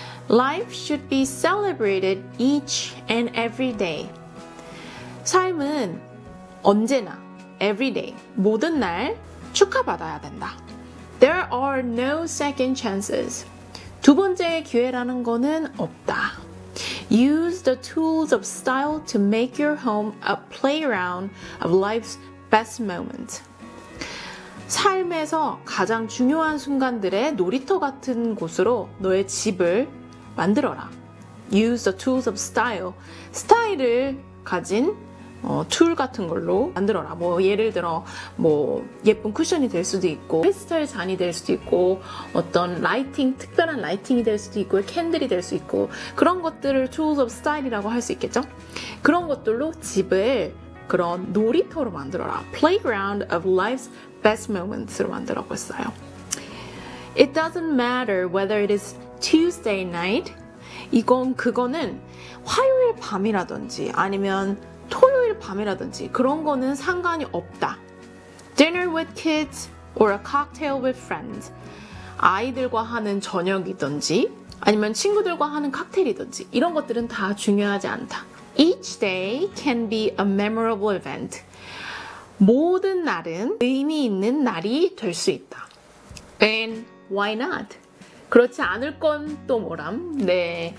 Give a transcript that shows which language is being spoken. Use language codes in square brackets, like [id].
[en] Life should be celebrated each and every day. [ko] 삶은 언제나, [en] every day, [ko] 모든 날 축하받아야 된다. [en] There are no second chances. [ko] 두 번째 기회라는 거는 없다. [en] Use the tools of style to make your home a playground of life's best moment. [ko] 삶에서 가장 중요한 순간들의 놀이터 같은 곳으로 너의 집을 만들어라. [en] Use the tools of style. [ko] 스타일을 가진 툴 같은 걸로 만들어라. 뭐 예를 들어 뭐 예쁜 쿠션이 될 수도 있고 크리스탈 잔이 될 수도 있고 어떤 라이팅, 특별한 라이팅이 될 수도 있고 캔들이 될 수 있고 그런 것들을 tools of style이라고 할 수 있겠죠. 그런 것들로 집을 그런 놀이터로 만들어라. [en] Playground of life's best moments로 [ko] 만들라고 했어요. [en] It doesn't matter whether it is Tuesday night. [ko] 그거는 화요일 밤이라든지 아니면 토요일 밤이라든지 그런 거는 상관이 없다. [en] Dinner with kids or a cocktail with friends. [ko] 아이들과 하는 저녁이든지 아니면 친구들과 하는 칵테일이든지 이런 것들은 다 중요하지 않다. [en] Each day can be a memorable event. [ko] 모든 날은 의미 있는 날이 될 수 있다. [en] And why not? [ko] 그렇지 않을 건 또 뭐람? 네.